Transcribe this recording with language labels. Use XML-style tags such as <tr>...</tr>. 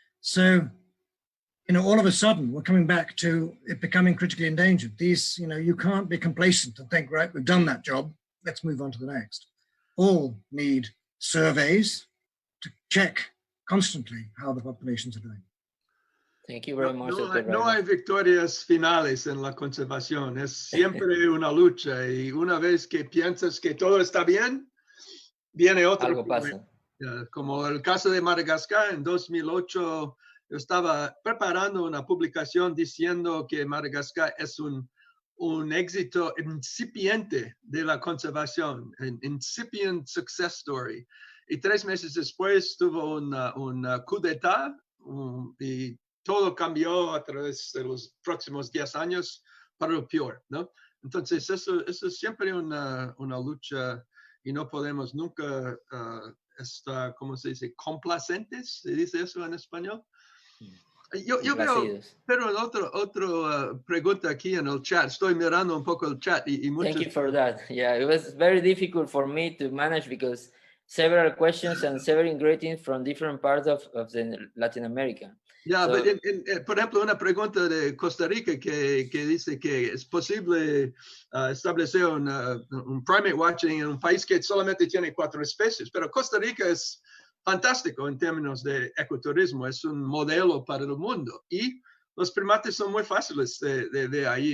<en>So, you know, all of a sudden, we're coming back to it becoming critically endangered. These, you know, you can't be complacent and think, right, we've done that job, let's move on to the next. All need surveys to check constantly how the populations are doing. Thank you very much.</en> <es>No hay victorias finales en la conservación, es siempre una lucha y una vez que piensas que todo está bien, viene otro. Algo pasa. Como el caso de Madagascar en 2008, yo estaba preparando una publicación diciendo que Madagascar es un éxito incipiente de la conservación,</es> <en>an incipient success story.</en> <es>Y 3 meses después tuvo un coup d'état y todo cambió a través de los próximos 10 años para lo peor, ¿no? Entonces, eso es siempre una lucha y no podemos nunca estar, ¿cómo se dice? Complacentes, ¿se dice eso en español? Yo veo, pero otra pregunta aquí en el chat. Estoy mirando un poco el chat y muchos...</es> <en>Thank you for that. Yeah, it was very difficult for me to manage because several questions and several greetings from different parts of Latin America. Yeah, so, but</en> <es>por ejemplo, una pregunta de Costa Rica que dice que es posible establecer un</es> <en>primate watching</en> <es>en un país que solamente tiene 4 especies, pero Costa Rica es fantástico en términos de ecoturismo, es un modelo para el mundo y los primates son muy fáciles de ahí.</es>